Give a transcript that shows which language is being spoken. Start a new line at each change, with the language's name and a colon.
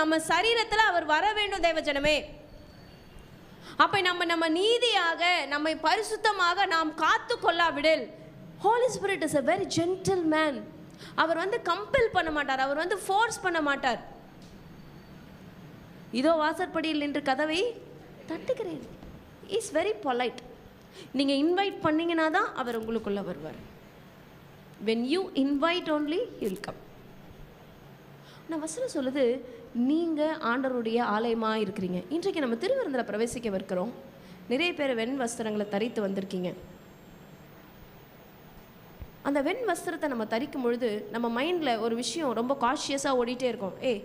Tamil: நம்ம சரீரத்தில் அவர் வர வேண்டும் தேவஜனமே. அப்போ நம்ம நீதியாக நம்மை பரிசுத்தமாக நாம் காத்து கொள்ளாவிடில்,
English: Holy Spirit is a very gentle man.
Tamil: அவர் வந்து கம்பல் பண்ண மாட்டார், அவர் வந்து ஃபோர்ஸ் பண்ண மாட்டார். இதோ வாசற்படியில் நின்று கதவை தட்டுகிறேன்.
English: Is very polite.
Tamil: நீங்கள் இன்வைட் பண்ணிங்கன்னா தான் அவர் உங்களுக்குள்ளே வருவார்.
English: when you invite only he will come.
Tamil: நான் வசனம் சொல்லுது, நீங்கள் ஆண்டவருடைய ஆலயமாக இருக்கிறீங்க. இன்றைக்கு நம்ம திருவிருந்தில் பிரவேசிக்க இருக்கிறோம். நிறைய பேர் வெண் வஸ்திரங்களை தரித்து வந்திருக்கீங்க. அந்த வெண் வஸ்திரத்தை நம்ம தரிக்கும் பொழுது நம்ம மைண்டில் ஒரு விஷயம் ரொம்ப காஷியஸாக ஓடிட்டே இருக்கும்.